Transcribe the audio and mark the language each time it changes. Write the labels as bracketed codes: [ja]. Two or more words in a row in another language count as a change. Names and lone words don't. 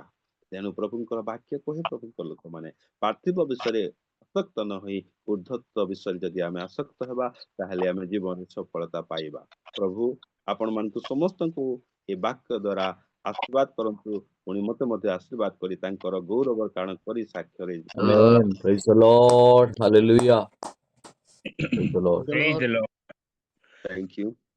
[or] ତେଣୁ ପ୍ରଭୁଙ୍କର ବାକ୍ୟ କହେ, ପ୍ରଭୁଙ୍କ ଲୋକମାନେ ପାର୍ଥିବ ବିଷୟରେ ଆସକ୍ତ ନ ହୋଇ ଉର୍ଦ୍ଧତ୍ୱ ବିଷୟରେ ଯଦି ଆମେ ଆସକ୍ତ ହେବା ତାହେଲେ ଆମେ ଜୀବନରେ ସଫଳତା ପାଇବା। ପ୍ରଭୁ ଆପଣମାନଙ୍କୁ ସମସ୍ତଙ୍କୁ ଏ ବାକ୍ୟ ଦ୍ୱାରା ଆଶୀର୍ବାଦ କରନ୍ତୁ, ପୁଣି ମତେ ମଧ୍ୟ ଆଶୀର୍ବାଦ କରି ତାଙ୍କର ଗୌରବ କାରଣ କରି ସାକ୍ଷ୍ୟରେ [en] Amen. Praise the Lord. Hallelujah. Praise the Lord. Praise the Lord. thank you.